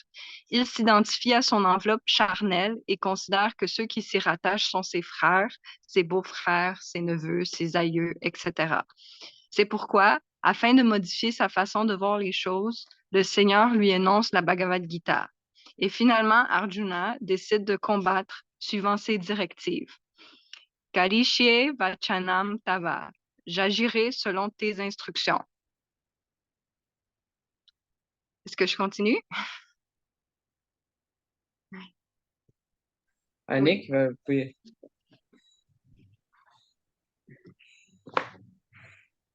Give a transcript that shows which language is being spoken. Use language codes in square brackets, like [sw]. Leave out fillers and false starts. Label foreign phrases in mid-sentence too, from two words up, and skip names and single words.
[fr] Il s'identifie à son enveloppe charnelle et considère que ceux qui s'y rattachent sont ses frères, ses beaux-frères, ses neveux, ses aïeux, etc. C'est pourquoi, afin de modifier sa façon de voir les choses, le Seigneur lui énonce la Bhagavad Gita. Et finalement, Arjuna décide de combattre suivant ses directives. [sa] करिष्ये वचनं तव. [fr] J'agirai selon tes instructions. Est-ce que je continue? Annick, vous pouvez...